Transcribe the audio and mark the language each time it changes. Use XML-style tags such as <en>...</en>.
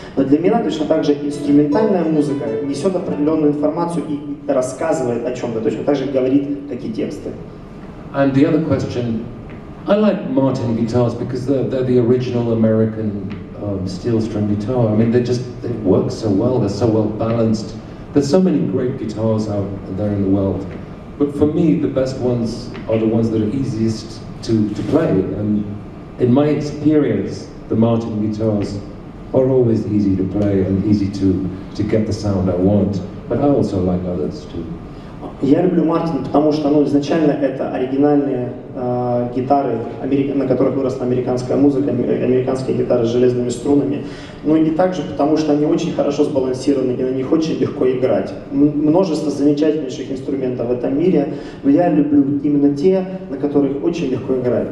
<ru>Но для меня точно так же инструментальная музыка несет определенную информацию и рассказывает о чем-то, точно так же говорит, как и тексты.</ru> <en>And the other question, I like Martin guitars because they're the original American steel string guitar. I mean, they work so well, they're so well balanced. There's so many great guitars out there in the world. But for me, the best ones are the ones that are easiest to play. And in my experience, the Martin guitars are always easy to play and easy to get the sound I want. But I also like others too.</en> <ru>Я люблю Мартин, потому что изначально это оригинальные гитары, на которых выросла американская музыка, американские гитары с железными струнами. Но и также потому, что они очень хорошо сбалансированы и на них очень легко играть. Множество замечательнейших инструментов в этом мире, но я люблю именно те, на которых очень легко играть.</ru>